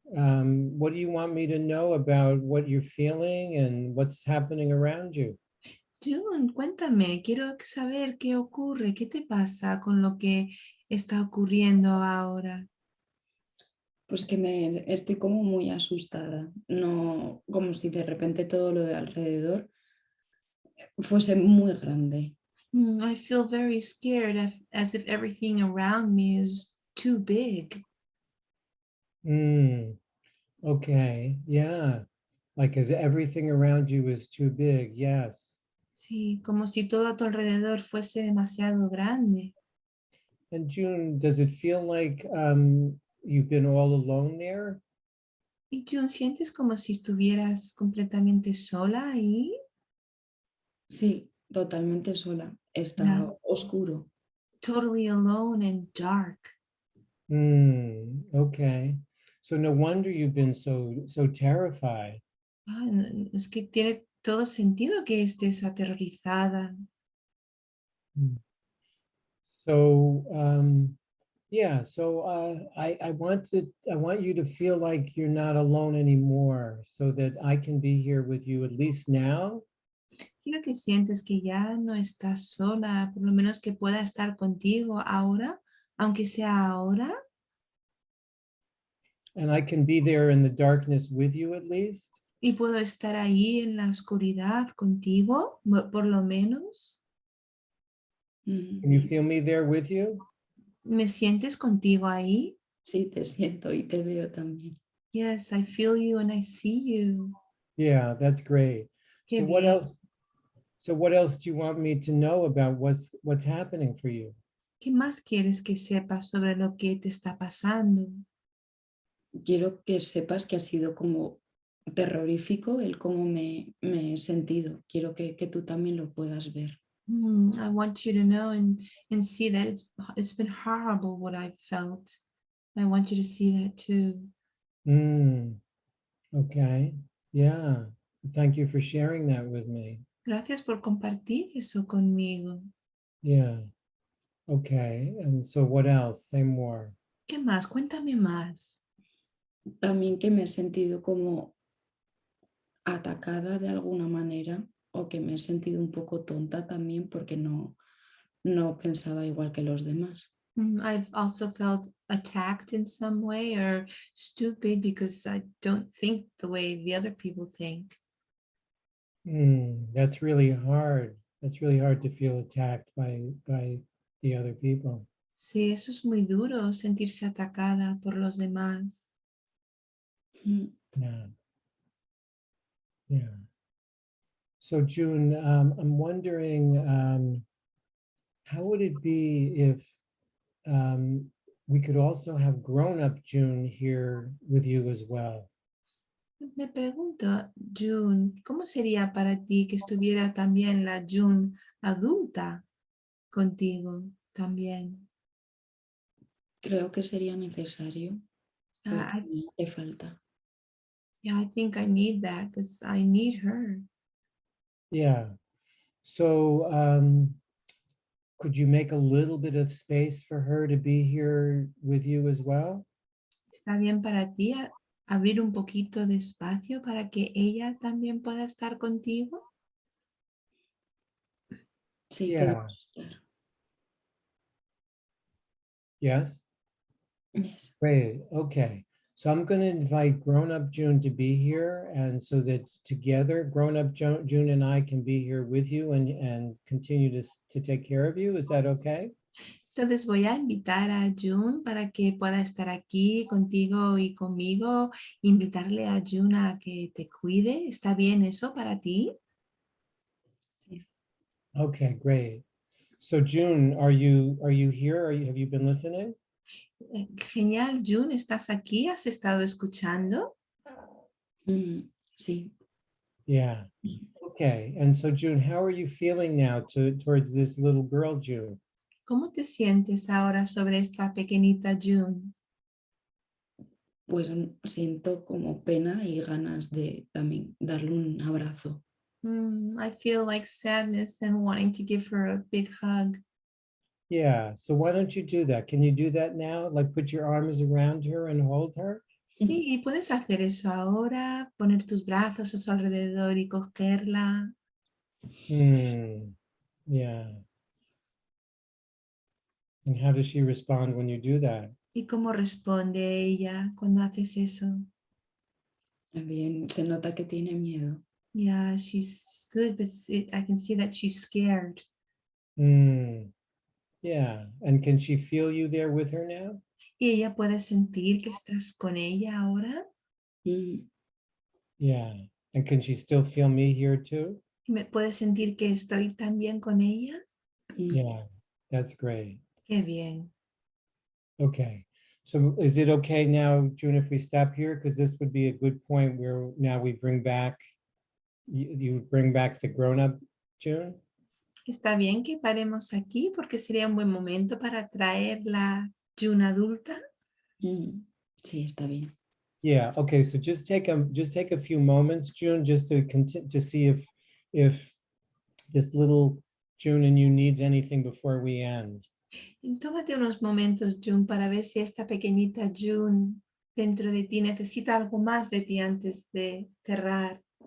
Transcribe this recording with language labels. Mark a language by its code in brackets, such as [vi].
[en] What do you want me to know about what you're feeling and what's happening around you? [es] June, cuéntame, quiero saber qué ocurre, qué te pasa con lo que está ocurriendo ahora. Pues que estoy como muy asustada, no como si de repente todo lo de alrededor fuese muy grande. [en] I feel very scared, as if everything around me is too big. Okay, yeah. Like as everything around you is too big, yes. [es] Sí, como si todo a tu alrededor fuese demasiado grande. [en] And June, does it feel like you've been all alone there? [es] ¿Y June, sientes como si estuvieras completamente sola ahí? Sí, totalmente sola. Está [en] Yeah. [es] oscuro. [en] Totally alone and dark. Okay. So no wonder you've been so terrified. [es] Es que tiene todo sentido que estés aterrorizada. [en] So yeah, so I want you to feel like you're not alone anymore, so that I can be here with you at least now. [es] Quiero que sientes que ya no estás sola, por lo menos que pueda estar contigo ahora, aunque sea ahora. [en] And I can be there in the darkness with you at least. [es] Y puedo estar ahí en la oscuridad contigo, por lo menos. [en] Can you feel me there with you? [es] ¿Me sientes contigo ahí? Sí, te siento y te veo también. [en] Yes, I feel you and I see you. Yeah, that's great. [es] Qué [en] So what [es] bien. [en] else? So what else do you want me to know about what's happening for you? [es] ¿Qué más quieres que sepa sobre lo que te está pasando? Quiero que sepas que ha sido como terrorífico el cómo me he sentido. Quiero que tú también lo puedas ver. [en] I want you to know and see that it's been horrible what I've felt. I want you to see that too. Okay. Yeah. Thank you for sharing that with me. [es] Gracias por compartir eso conmigo. [en] Yeah. Okay. And so what else? Say more. [es] ¿Qué más? Cuéntame más. También que me he sentido como atacada de alguna manera o que me he sentido un poco tonta también porque no pensaba igual que los demás. [en] I've also felt attacked in some way or stupid because I don't think the way the other people think. That's really hard. That's really hard to feel attacked by the other people. [es] Sí, eso es muy duro, sentirse atacada por los demás. [en] Yeah. Yeah. So June, I'm wondering, how would it be if we could also have grown-up June here with you as well? [es] Me pregunto, June, ¿cómo sería para ti que estuviera también la June adulta contigo también? Creo que sería necesario porque [en] I, [es] me hace falta. [en] yeah, I think I need that because I need her. Yeah. So could you make a little bit of space for her to be here with you as well? [es] ¿Está bien para ti abrir un poquito de espacio para que ella también pueda estar contigo? Sí, [en] Yeah. [es] podemos estar. [en] Yes. Yes. Great. Okay. So I'm going to invite grown-up June to be here, and so that together, grown-up June and I can be here with you and continue to take care of you. Is that okay? [es] Entonces voy a invitar a June para que pueda estar aquí contigo y conmigo. Invitarle a June a que te cuide. ¿Está bien eso para ti? Sí. [en] Okay, great. So June, are you here? Have you been listening? [es] Genial, June, ¿estás aquí? ¿Has estado escuchando? Sí. [en] Yeah. Okay. And so June, how are you feeling now towards this little girl, June? [es] ¿Cómo te sientes ahora sobre esta pequeñita June? Pues siento como pena y ganas de también darle un abrazo. [en] I feel like sadness and wanting to give her a big hug. Yeah. So why don't you do that? Can you do that now? Like put your arms around her and hold her? [es] Sí, puedes hacer eso ahora, poner tus brazos a su alrededor y cogerla. [en] Yeah. And how does she respond when you do that? [es] ¿Y cómo responde ella cuando haces eso? Bien, se nota que tiene miedo. [en] Yeah, she's good, but I can see that she's scared. Yeah. And can she feel you there with her now? [es] ¿Y ella puede sentir que estás con ella ahora? [en] Yeah. And can she still feel me here too? [es] ¿Me puede sentir que estoy también con ella? [en] Yeah, that's great. [es] Qué bien. [en] Okay. So is it okay now, June, if we stop here? Because this would be a good point where now we bring back, you bring back the grown-up June? [es] Está bien que paremos aquí porque sería un buen momento para traer la June adulta. Sí, está bien. [en] Yeah, okay, so just take a few moments, June, just to continue to see if this little June and you needs anything before we end. [es] Y tómate unos momentos, June, para ver si esta pequeñita June dentro de ti necesita algo más de ti antes de cerrar.